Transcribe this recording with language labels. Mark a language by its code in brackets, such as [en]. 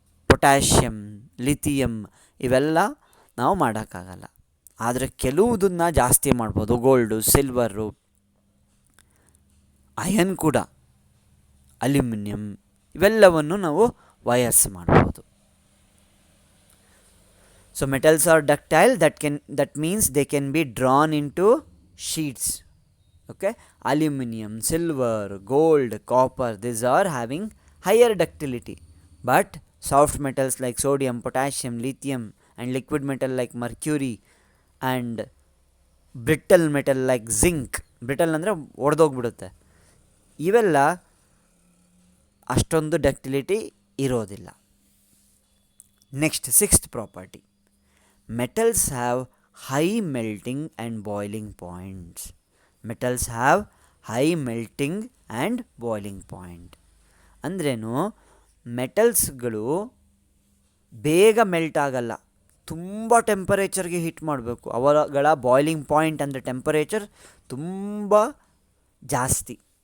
[kn] Potassium, lithium ಇವೆಲ್ಲ ನಾವು ಮಾಡೋಕ್ಕಾಗಲ್ಲ. ಆದರೆ ಕೆಲವುದನ್ನು ಜಾಸ್ತಿ ಮಾಡ್ಬೋದು. ಗೋಲ್ಡು, ಸಿಲ್ವರು, ಅಯನ್ ಕೂಡ, ಅಲ್ಯೂಮಿನಿಯಂ ಇವೆಲ್ಲವನ್ನು ನಾವು ವಯರ್ಸ್ ಮಾಡ್ಬೋದು. [en] So metals are ductile, that means they can be drawn into sheets. Okay, aluminum, silver, gold, copper, these are having higher ductility. But soft metals like sodium, potassium, lithium, and liquid metal like mercury, and brittle metal like zinc, brittle [kn] ಅಂದರೆ ಒಡೆದೋಗ್ಬಿಡುತ್ತೆ, ಇವೆಲ್ಲ ಅಷ್ಟೊಂದು ductility ಇರೋದಿಲ್ಲ. [en] Next, sixth property, metals have high melting and boiling points. Metals have high melting and boiling point. [kn] ಅಂದ್ರೇನು? ಮೆಟಲ್ಸ್ಗಳು ಬೇಗ melt ಆಗಲ್ಲ, ತುಂಬ ಟೆಂಪರೇಚರ್ಗೆ heat ಮಾಡಬೇಕು. ಅವುಗಳ ಬಾಯ್ಲಿಂಗ್ ಪಾಯಿಂಟ್ ಅಂದರೆ ಟೆಂಪರೇಚರ್ ತುಂಬ ಜಾಸ್ತಿ.